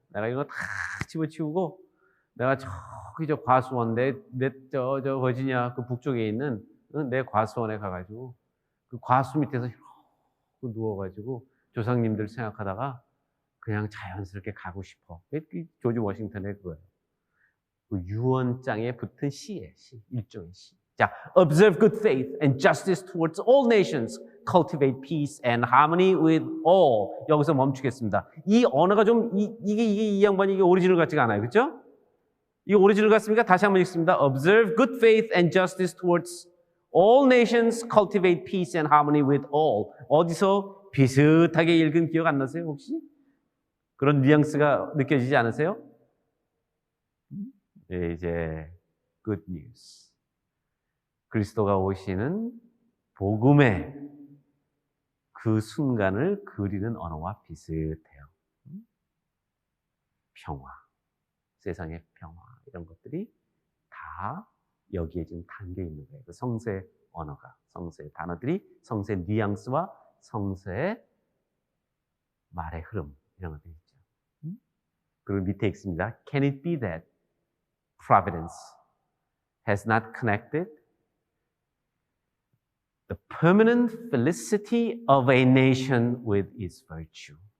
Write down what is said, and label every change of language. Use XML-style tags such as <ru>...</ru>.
<ko>내가 이거 다 집어치우고 내가 저기 저 과수원 저 버지니아 그 북쪽에 있는 내 과수원에 가가지고 그 과수 밑에서 누워가지고 조상님들 생각하다가 그냥 자연스럽게 가고 싶어. 조지 워싱턴의 그거예요. 그 유언장에 붙은 시예요. 일종의 시.</ko> <en>자, observe good faith and justice towards all nations, cultivate peace and harmony with all.</en> <ko>여기서 멈추겠습니다. 이 언어가 좀 이 양반이 이게 오리지널 같지가 않아요, 그렇죠? 이 오리지널 같습니까? 다시 한번 읽습니다.</ko> <en>Observe good faith and justice towards all nations, cultivate peace and harmony with all.</en> <ko>어디서 비슷하게 읽은 기억 안 나세요, 혹시? 그런 뉘앙스가 느껴지지 않으세요? 네, 이제</ko> <en>good news.</en> <ko>그리스도가 오시는 복음의 그 순간을 그리는 언어와 비슷해요. 평화, 세상의 평화 이런 것들이 다 여기에 지금 담겨 있는 거예요. 그 성서의 언어가, 성서의 단어들이 성서의 뉘앙스와 성서의 말의 흐름 이런 것들이 있죠. 그리고 밑에 읽습니다.</ko> <en>Can it be that providence has not connected the permanent felicity of a nation with its virtue?</en>